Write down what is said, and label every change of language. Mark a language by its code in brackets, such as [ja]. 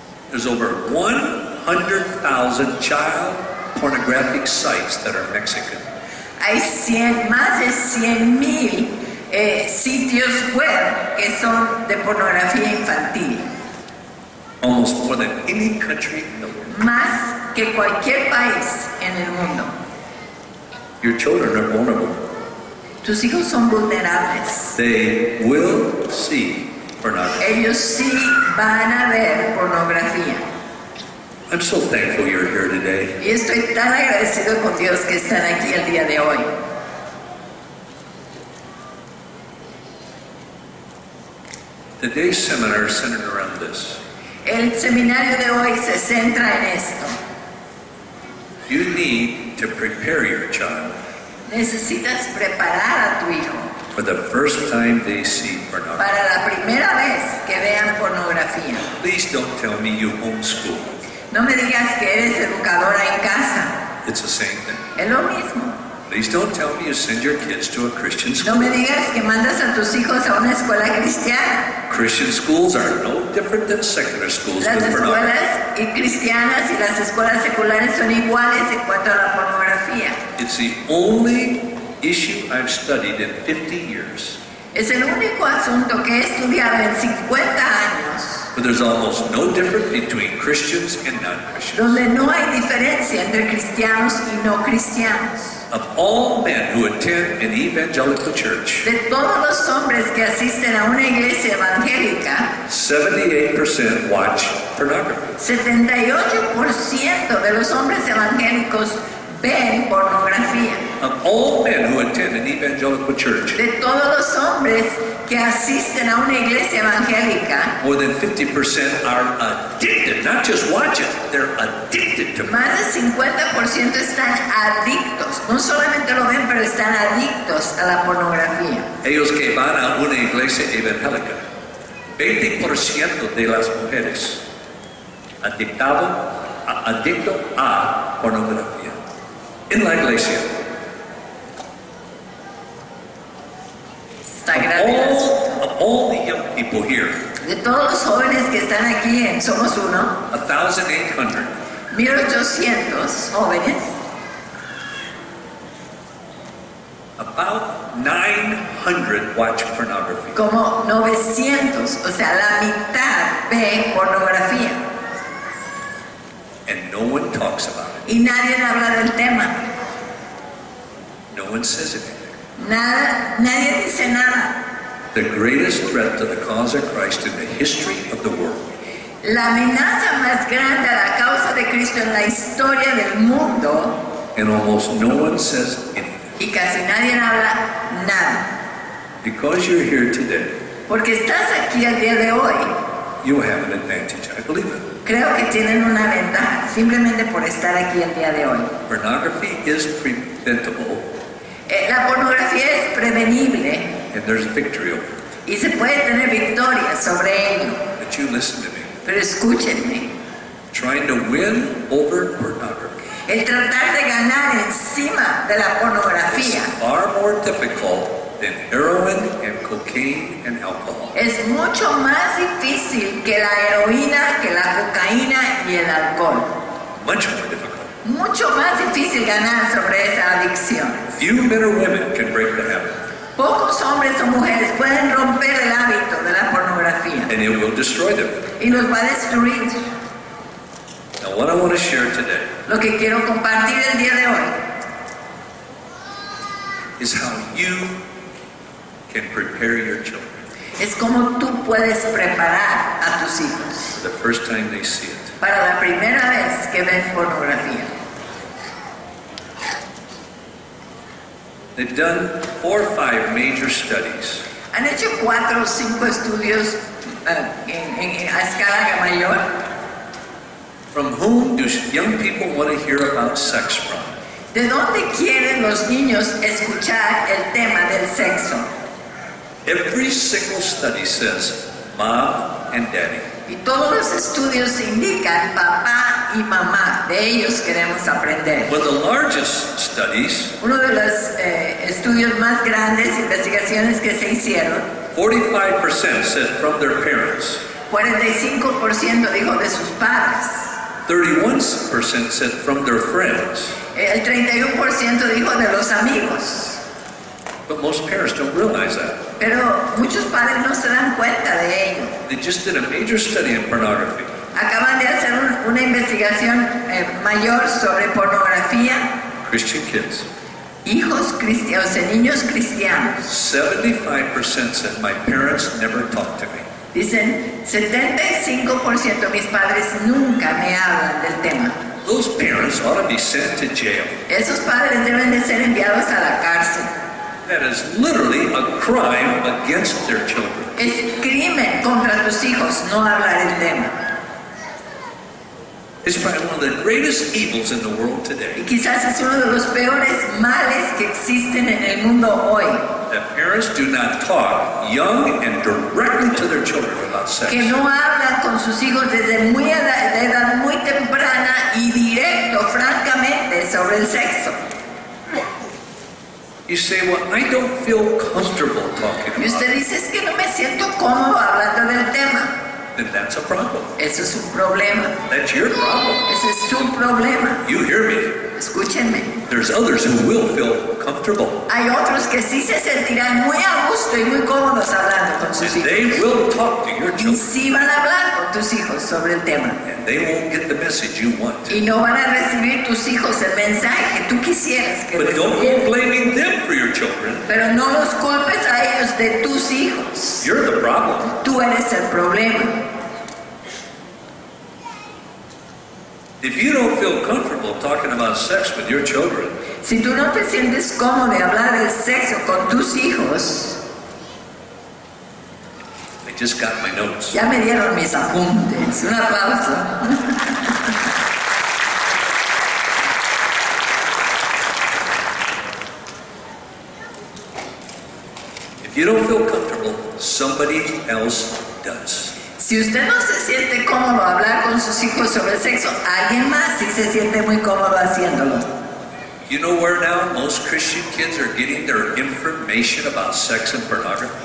[en] there's over 100,000 child pornographic sites that are Mexican. [es] hay más de 100,000 sitios web que son de pornografía infantil. [en] Almost more than any country in the world. [es] Más que cualquier país en el mundo. [en] Your children are vulnerable. [es] Tus hijos son vulnerables. [en] They will see pornography. [es] Ellos sí van a ver pornografía. [en] I'm so thankful you're here today. [es] Y estoy tan agradecido con Dios que están aquí el día de hoy. [en] Today's seminar is centered around this. [es] El seminario de hoy se centra en esto. [en] You need to prepare your child [es] Necesitas preparar a tu hijo [en] for the first time they see pornography. [es] para la primera vez que vean pornografía. [en] Please don't tell me you homeschool. [es] No me digas que eres educadora en casa. [en] It's the same thing. [es] Es lo mismo. [en] Please don't tell me you send your kids to a Christian [es] No [en] school. [es] me digas que mandas a tus hijos a una escuela cristiana. [en] Christian schools are no different than secular schools [es] Las [en] with pornography. [es] escuelas cristianas y las escuelas seculares son iguales en cuanto a la pornografía. [en] It's the only issue I've studied in 50 years. [es] Es el único asunto que he estudiado en 50 años [en] But there's almost no difference between Christians and non-Christians. [es] donde no hay diferencia entre cristianos y no cristianos. [en] Of all men who attend an evangelical church, [es] De todos los hombres que asisten a una iglesia evangélica, [en] 78% watch pornography. [es] 78% de los hombres evangélicos ven pornografía. [en] Of all men who attend an evangelical church, [es] De todos los hombres que asisten a una iglesia evangélica, [en] more than 50% are addicted, not just watch it, they're addicted to [es] más del 50% están adictos. No solamente lo ven, pero están adictos a la pornografía. ellos que van a una iglesia evangélica. 20% de las mujeres adicto a pornografía en la iglesia. Está grave el asunto. [en] Of all the young people here, [es] De todos los jóvenes que están aquí en Somos Uno, [en] 1,800 [es] 1,800 jóvenes, [en] about 900 watch pornography. [es] como 900, o sea, la mitad ven pornografía. [en] And no one talks about it. [es] Y nadie habla del tema. [en] No one says anything. [es] Nadie dice nada. [en] The greatest threat to the cause of Christ in the history of the world [es] La amenaza más grande a la causa de Cristo en la historia del mundo, [en] and almost no one says anything. [es] y casi nadie habla nada. [en] Because you're here today, [es] Porque estás aquí el día de hoy, [en] you have an advantage. I believe it. [es] creo que tienen una ventaja, simplemente por estar aquí el día de hoy. [en] Pornography is preventable, [es] La pornografía es prevenible [en] and there's victory over it. [es] y se puede tener victoria sobre ello. [en] But you listen to me. [es] Pero escúchenme, [en] Trying to win over pornography [es] el tratar de ganar encima de la pornografía [en] is far more difficult than heroin and cocaine and alcohol. [es] es mucho más difícil que la heroína, que la cocaína y el alcohol. [en] Much more difficult. [es] Mucho más difícil ganar sobre esa adicción. [en] Few men or women can break the habit, [es] Pocos hombres o mujeres pueden romper el hábito de la pornografía [en] and it will destroy them. [es] y los va a destruir. [en] Now, what I want to share today [es] Lo que quiero compartir el día de hoy [en] is how you can prepare your children [es] es cómo tú puedes preparar a tus hijos [en] for the first time they see it. [es] para la primera vez que ven pornografía. [en] They've done 4 or 5 major studies. [es] Han hecho 4 o 5 estudios a escala mayor. [en] From whom do young people want to hear about sex from? [es] ¿De dónde quieren los niños escuchar el tema del sexo? [en] Every single study says mom and daddy. [es] Y todos los estudios indican papá y mamá. De ellos queremos aprender. [en] One of the largest studies, [es] Uno de los estudios más grandes, investigaciones que se hicieron, [en] 45% said from their parents. [es] 45% dijo de sus padres. [en] 31% said from their friends. [es] El 31% dijo de los amigos. [en] But most parents don't realize that. [es] Pero muchos padres no se dan cuenta de ello. [en] They just did a major study in pornography. [es] Acaban de hacer una investigación mayor sobre pornografía. [en] Christian kids. [es] Hijos cristianos, o sea, niños cristianos. [en] 75% said my parents never talked to me. [es] Dicen, 75% mis padres nunca me hablan del tema. [en] Those parents ought to be sent to jail. [es] Esos padres deben de ser enviados a la cárcel. [en] That is literally a crime against their children. [es] Es crimen contra tus hijos no hablar el tema. [en] It's probably one of the greatest evils in the world today. [es] Y quizás es uno de los peores males que existen en el mundo hoy. [en] That parents do not talk young and directly to their children about sex. [es] Que no hablan con sus hijos desde de edad muy temprana y directo, francamente, sobre el sexo. [en] You say, well, I don't feel comfortable talking [es] Y usted [en] it. [es] dice, es que no me siento cómodo hablando del tema. [en] Then that's a problem. [es] Eso es un problema. [en] That's your problem. [es] Ese es su problema. [en] You hear me. [es] Escúchenme. [en] There's others who will feel comfortable. [es] Hay otros que sí se sentirán muy a gusto y muy cómodos hablando con sus [en] And [es] hijos. [en] they will talk to your [es] Y [en] children. [es] sí van a hablar con tus hijos sobre el tema. [en] And they won't get the message you want. [es] Y no van a recibir tus hijos el mensaje que tú quisieras que [en] But don't [es] recibieran. [en] go blaming them for your children. [es] Pero no los culpes a ellos de tus hijos. [en] You're the problem. [es] Tú eres el problema. [en] If you don't feel comfortable talking about sex with your children, [es] Si tú no te sientes cómodo de hablar del sexo con tus hijos, [en] I just got my notes. [es] ya me dieron mis apuntes. Un aplauso. [en] If you don't feel comfortable, somebody else does. [es] Si usted no se siente cómodo hablar con sus hijos sobre el sexo, alguien más sí se siente muy cómodo haciéndolo. [en] You know where now most Christian kids are getting their information about sex and pornography?